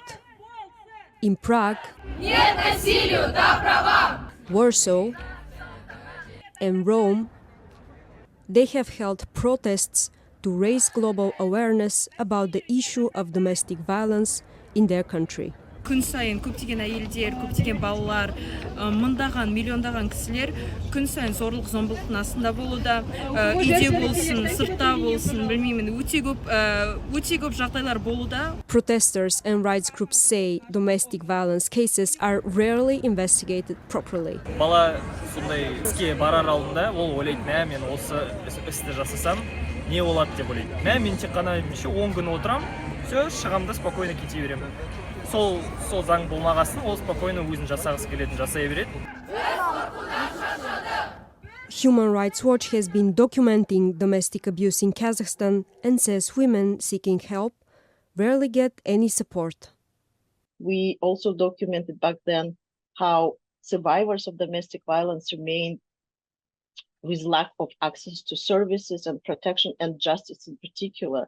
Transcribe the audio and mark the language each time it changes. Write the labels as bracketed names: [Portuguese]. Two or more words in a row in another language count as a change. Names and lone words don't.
[English] In Prague, Warsaw, and Rome, they have held protests to raise global awareness about the issue of domestic violence in their country. [Kazakh] Күн сайын көптеген әйелдер, көптеген балалар, мыңдаған, миллиондаған кісілер күн сайын зорлық-зомбылықтың астында болуда, үйде болсын, сыртта болсын, білмеймін, өте көп жағдайлар болуда. [English] Protesters and rights groups say domestic violence cases are rarely investigated properly. [Kazakh] Бала сондай іске барар алдында ол ойлайды, мен осы істі жасасам, не болады деп ойлайды. Мен тек қана 10 күн отырам, все, шығамда спокойно кете беремін. Сол заң болмағасын, ол спокойно өзін жасағысы келетін жасай береді. [English] Human Rights Watch has been documenting domestic abuse in Kazakhstan and says women seeking help rarely get any support. We also documented back then how survivors of domestic violence remain with lack of access to services and protection and justice in particular.